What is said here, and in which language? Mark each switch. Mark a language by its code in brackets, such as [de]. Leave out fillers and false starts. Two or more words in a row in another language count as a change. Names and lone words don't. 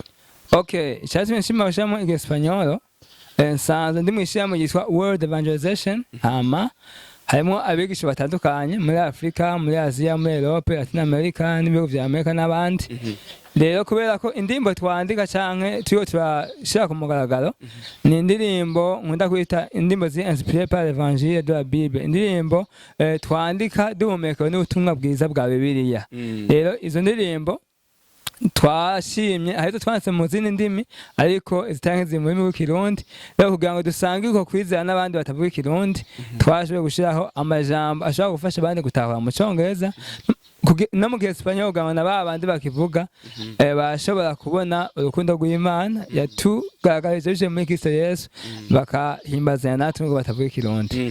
[rw] Okay, cyatumye nshima gushyiramo icyesipanyol nsanzwe ndi mu ishyirahamwe ryitwa World Evangelization, harimo abigisha batandukanye muri Afrika, muri Aziya, muri Europe, Latin America n'ibihugu vya Amerika n'abandi. [rn] Rero kubera ko indirimbo twandika canke tuyo turashira ku mugaragaro ni indirimbo nkunda kwita indirimbo zi [fr] inspiré par l'évangile de la Bible, [rn] indirimbo twandika duhumekewe n'ubutumwa bwiza bwa Bibiliya. Rero izo ndirimbo twashimye ahito twanditse mu zindi ndimi ariko zitange ziri mu rurimi rw'ikirundi, rero kugira ngo dusange uko kwizera n'abandi batavuga ikirundi twashoboye gushiraho amajambo ashobora gufasha abandi gutahura mu Congereza no mu Gisipanyol kugira ngo na babandi bakivuga bashobora kubona urukundo rw'Imana yatugaragarije bije muri Kristo Yesu bakahimbazanya natwe ngo batavuga ikirundi.